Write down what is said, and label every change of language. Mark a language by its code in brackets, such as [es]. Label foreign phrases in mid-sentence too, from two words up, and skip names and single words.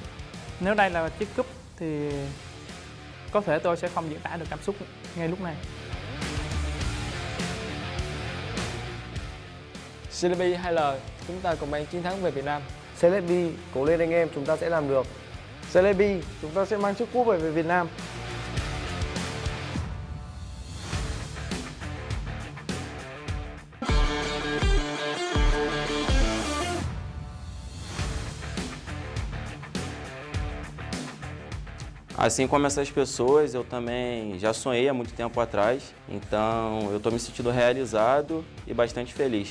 [vi] Nếu đây là chiếc cúp thì có thể tôi sẽ không diễn tả được cảm xúc ngay lúc này. CLB 2L, chúng ta cùng mang chiến thắng về Việt Nam. CLB, cố lên anh em, chúng ta sẽ làm được. CLB, chúng ta sẽ mang chiếc cúp về Việt Nam. [pt] Assim como essas pessoas, eu também já sonhei há muito tempo atrás, então eu estou me sentindo realizado e bastante feliz.